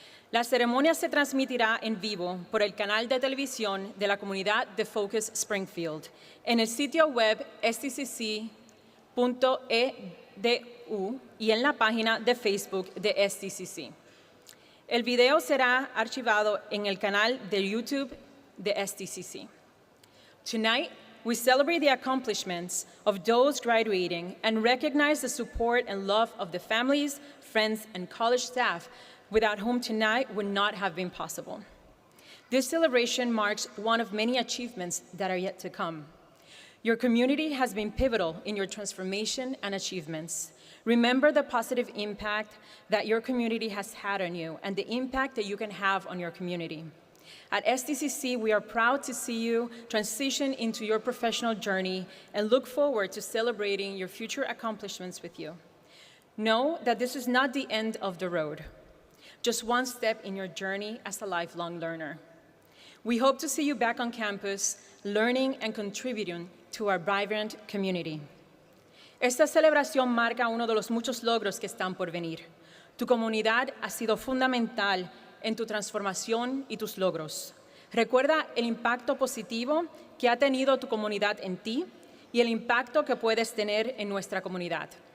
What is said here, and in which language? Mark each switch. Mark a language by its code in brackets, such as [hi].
[es] La ceremonia se transmitirá en vivo por el canal de televisión de la comunidad de Focus Springfield, en el sitio web stcc.edu y en la página de Facebook de STCC. El video será archivado en el canal de YouTube de STCC. [en] Tonight, we celebrate the accomplishments of those graduating and recognize the support and love of the families, friends, and college staff without whom tonight would not have been possible. This celebration marks one of many achievements that are yet to come. Your community has been pivotal in your transformation and achievements. Remember the positive impact that your community has had on you and the impact that you can have on your community. At STCC, we are proud to see you transition into your professional journey and look forward to celebrating your future accomplishments with you. Know that this is not the end of the road, just one step in your journey as a lifelong learner. We hope to see you back on campus, learning and contributing to our vibrant community. [es] Esta celebración marca uno de los muchos logros que están por venir. Tu comunidad ha sido fundamental en tu transformación y tus logros. Recuerda el impacto positivo que ha tenido tu comunidad en ti y el impacto que puedes tener en nuestra comunidad.